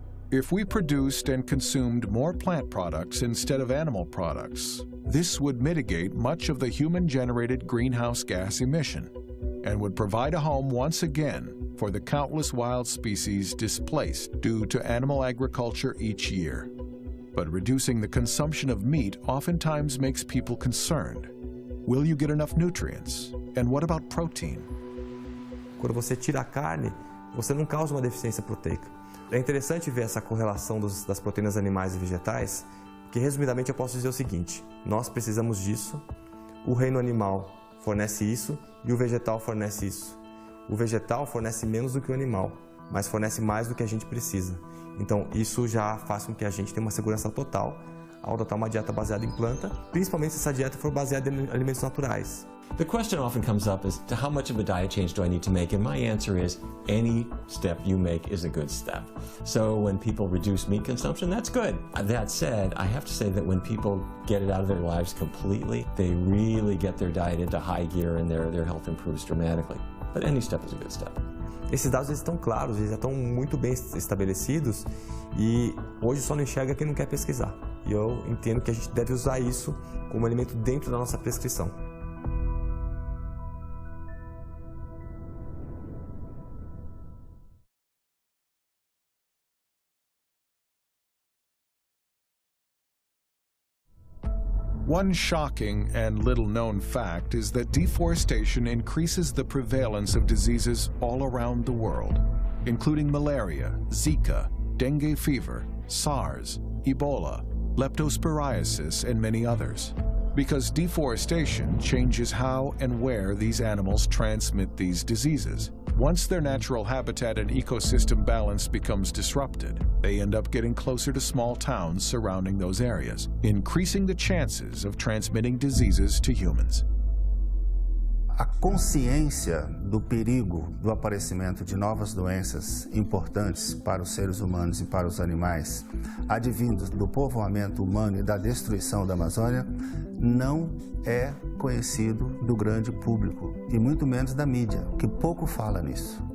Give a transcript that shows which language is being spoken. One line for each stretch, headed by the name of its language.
English: If we produced and consumed more plant products instead of animal products, this would mitigate much of the human-generated greenhouse gas emission and would provide a home once again for the countless wild species displaced due to animal agriculture each year. But reducing the consumption of meat oftentimes makes people concerned. Will you get enough nutrients? And what about protein?
Portuguese: Quando você tira a carne, você não causa uma deficiência proteica. É interessante ver essa correlação das proteínas animais e vegetais, porque resumidamente eu posso dizer o seguinte: nós precisamos disso, o reino animal fornece isso e o vegetal fornece isso. O vegetal fornece menos do que o animal, mas fornece mais do que a gente precisa. Então, isso já faz com que a gente tenha uma segurança total ao adotar uma dieta baseada em planta, principalmente se essa dieta for baseada em alimentos naturais.
English: The question often comes up is, how much of a diet change do I need to make? And my answer is, any step you make is a good step. So when people reduce meat consumption, that's good. That said, I have to say that when people get it out of their lives completely, they really get their diet into high gear and their health improves dramatically. But any step is a good step.
Portuguese: Esses dados eles estão claros, eles já estão muito bem estabelecidos e hoje só não enxerga quem não quer pesquisar. E eu entendo que a gente deve usar isso como elemento dentro da nossa prescrição.
English: One shocking and little-known fact is that deforestation increases the prevalence of diseases all around the world, including malaria, Zika, dengue fever, SARS, Ebola, leptosporiasis, and many others. Because deforestation changes how and where these animals transmit these diseases. Once their natural habitat and ecosystem balance becomes disrupted, they end up getting closer to small towns surrounding those areas, increasing the chances of transmitting diseases to humans.
Portuguese: A consciência do perigo do aparecimento de novas doenças importantes para os seres humanos e para os animais, advindos do povoamento humano e da destruição da Amazônia, não é conhecido do grande público, e muito menos da mídia, que pouco fala nisso.